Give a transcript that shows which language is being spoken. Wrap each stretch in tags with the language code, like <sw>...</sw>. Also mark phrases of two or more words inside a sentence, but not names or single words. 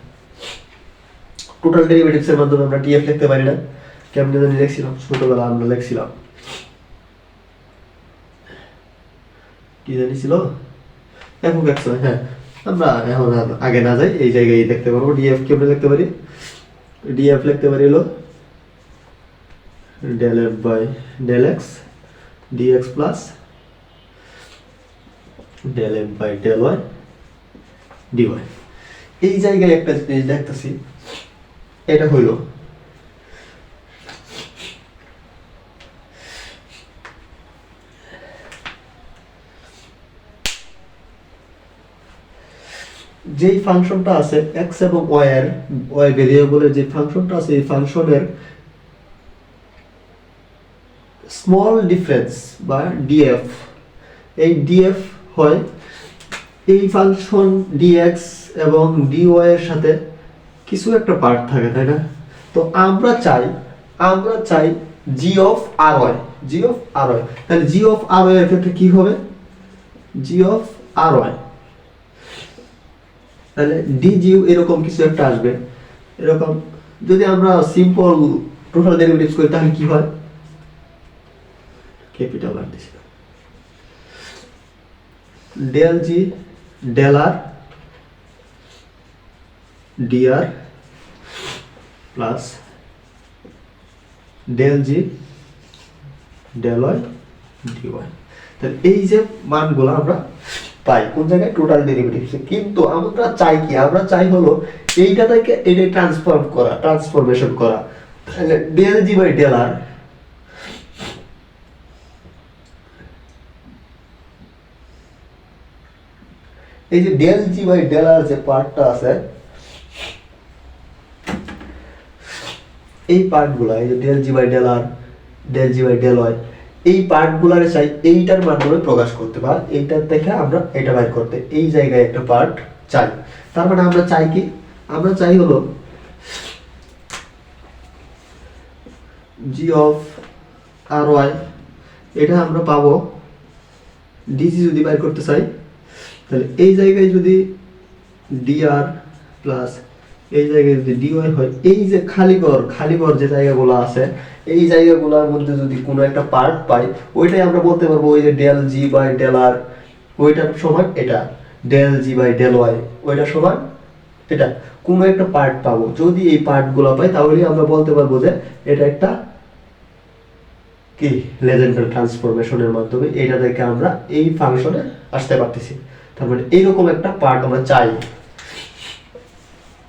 <en>total derivatives</en> <bn>এর মাধ্যমে আমরা df লিখতে পারি না, কেমনে জানি লিখছিলাম ছোটবেলা, আমরা লিখছিলাম কি জানি ছিল</bn> <en>f of x y।</en> <bn>হ্যাঁ, আমরা এখন আগে না যাই, এই জায়গায় দেখতে পারবো df কেমনে লিখতে পারি, df লিখতে পারি হলো</bn> <en>del f by del x dx plus del f by del y dy।</en> <bn>এই জায়গায় একটা জিনিস দেখতেছি, এটা হইল যেই ফাংশনটা আছে x এবং y এর, y ভেরিয়েবলের যে ফাংশনটা আছে, এই ফাংশনের</bn> <en>small difference</en> <bn>বা df, এই df হয় এই ফাংশন dx এবং dy এর সাথে কিছু একটা পার্ট থাকে, তাই না? তো আমরা চাই</bn> <en>g of ry, g of ry।</en> <bn>তাহলে</bn> <en>g of ry</en> <bn>এর ক্ষেত্রে কি হবে,</bn> <en>g of ry,</en> <bn>তাহলে dg এরকম কিছু একটা আসবে। এরকম যদি আমরা</bn> <en>simple total derivatives</en> <bn>করি তাহলে কি হয়,</bn> <en>capital R</en> <bn>দিছি</bn> <en>del g del r dr plus del g del y dy.</en> <bn>তাহলে এই যে মানগুলো আমরা পাই কোন জায়গায়,</bn> <en>total derivatives.</en> <bn>কিন্তু আমরা চাই কি, আমরা চাই হলো এইটা থেকে এটা ট্রান্সফরমেশন করা। তাহলে</bn> <en>del g by del r,</en> <bn>এই যে</bn> <en>del g by del r</en> <bn>যে পার্টটা আছে, এই পার্টগুলো, এই যে</bn> <en>del g by del r, del g by del y,</en> <bn>এই পার্টগুলোরে চাই এইটার মাধ্যমে প্রকাশ করতে, বা এইটার থেকে আমরা এটা বাইর করতে, এই জায়গায় একটা পার্ট চাই। তার মানে আমরা চাই কি, আমরা চাই হলো</bn> <en>g of ry,</en> <bn>এটা আমরা পাবো dg যদি বাইর করতে চাই, তাহলে এই জায়গায় যদি dr প্লাস এই জায়গায় যদি dy হয়, এই যে খালিঘর যে জায়গাগুলো আছে, এই জায়গাগুলোর মধ্যে যদি কোনো একটা পার্ট পাই, ওইটাই আমরা বলতে পারবো ওই যে</bn> <en>del g by del r,</en> <bn>ওইটার সমান এটা</bn> <en>del g by del y,</en> <bn>ওইটা সমান এটা, কোনো একটা পার্ট পাবো। যদি এই পার্টগুলো পাই তাহলে আমরা বলতে পারবো যে এটা একটা কি লেজেন্ডার ট্রান্সফরমেশনের মাধ্যমে এটা থেকে আমরা এই ফাংশনে আসতে পারতেছি। তার মানে এইরকম একটা পার্ট আমরা চাই।</bn>